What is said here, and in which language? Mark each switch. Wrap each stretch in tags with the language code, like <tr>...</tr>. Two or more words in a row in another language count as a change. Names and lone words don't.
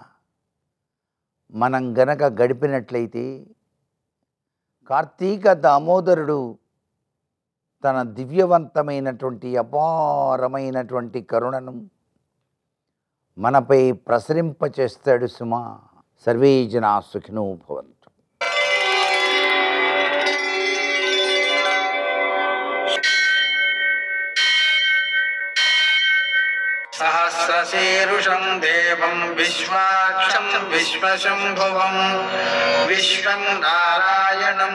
<te>మనం గనక గడిపినట్లయితే కార్తీక దామోదరుడు తన దివ్యవంతమైనటువంటి అపారమైనటువంటి కరుణను మనపై ప్రసరింపచేస్తాడు సుమా.</te> <sa>సర్వే జనా సుఖినో భవంతు. सहस्रशीर्षं देवं विश्वाक्षं विश्वशम्भुवं विश्वं नारायणं</sa>